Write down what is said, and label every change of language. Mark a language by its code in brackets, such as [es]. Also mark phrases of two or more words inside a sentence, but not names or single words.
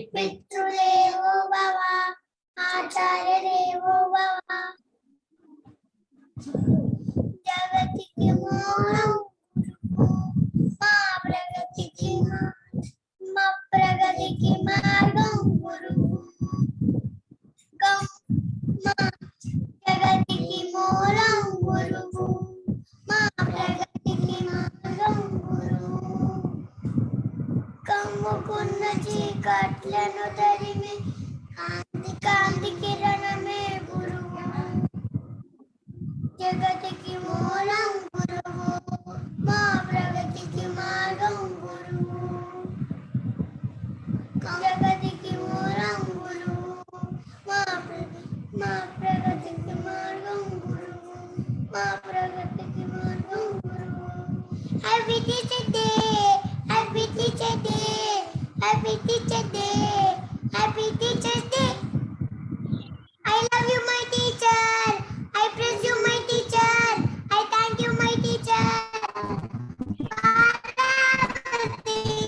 [te] పితృ దేవో బాబా, ఆచార్య దేవో బాబా, జగతి కి మూలం మా ప్రగతి కి మార్గం గురు మా జగతి కి మూలం గురు మా ప్రగతి కి మార్గం గురు కమ్ముకున్న చీకట్లను తరిమి కాంతి కిరణమే గురువు జగతికి మూలం గురువు మా ప్రగతికి మార్గం గురువు జగతికి మూలం గురువు మా ప్రగతికి మార్గం గురువు మా ప్రగతికి మార్గం గురువు [en] Happy Teacher Day! Happy Teacher Day! Happy Teacher Day! Happy Teacher Day! I love you, my teacher! I praise you, my teacher! I thank you, my teacher! Bharati!